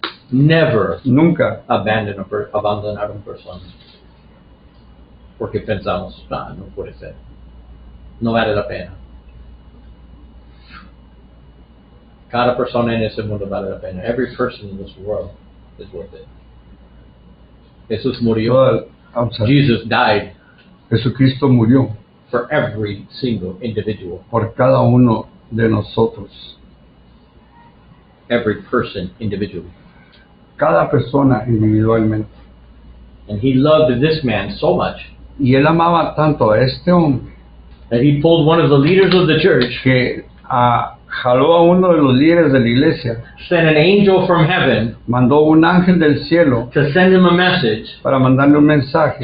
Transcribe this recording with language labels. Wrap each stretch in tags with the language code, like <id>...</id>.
<en>Never</en> <es>Nunca. abandonar a un persona. Porque pensamos, no puede ser. No vale la pena. Cada persona en ese mundo vale la pena.</es> <en>Every person in this world is worth it.</en> <es>Jesús murió.</es> <en>Jesus died</en> <es>Jesucristo murió</es> <en>for every single individual.</en> <es>por cada uno de nosotros.</es> <en>Every person individually.</en> <es>Cada persona individualmente.</es> <en>And he loved this man so much</en> <es>Y él amaba tanto a este hombre</es> <en>that he pulled one of the leaders of the church</en> <es>que jaló a uno de los líderes de la iglesia,</es> <en>sent an angel from heaven</en> <es>mandó un ángel del cielo</es> <en>to send him a message</en> <es>para mandarle un mensaje,</es>